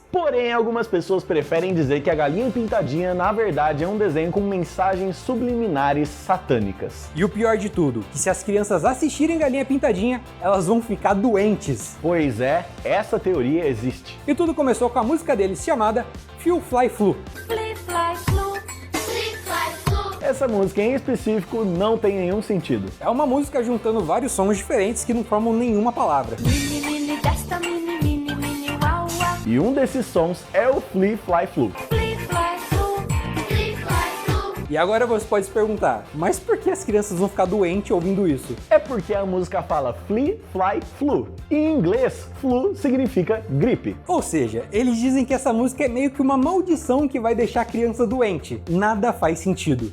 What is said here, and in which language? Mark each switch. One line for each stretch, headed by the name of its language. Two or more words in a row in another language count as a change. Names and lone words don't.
Portuguese: Porém, algumas pessoas preferem dizer que a galinha pintadinha na verdade é um desenho com mensagens subliminares satânicas. E o pior de tudo, que se as crianças assistirem Galinha Pintadinha, elas vão ficar doentes. Pois é, essa teoria existe. E tudo começou com a música deles chamada Feel Fly Flu. Fly, fly, flu. Fly, fly, flu. Essa música em específico não tem nenhum sentido. É uma música juntando vários sons diferentes que não formam nenhuma palavra. Mini, mini, desta, mini, mini, mini, uau, uau. E um desses sons é o Fly, Fly, Flu. Fly, fly, flu. Fly, fly, flu. E agora você pode se perguntar, mas por que as crianças vão ficar doentes ouvindo isso? É porque a música fala flea, fly, flu. E em inglês, flu significa gripe. Ou seja, eles dizem que essa música é meio que uma maldição que vai deixar a criança doente. Nada faz sentido.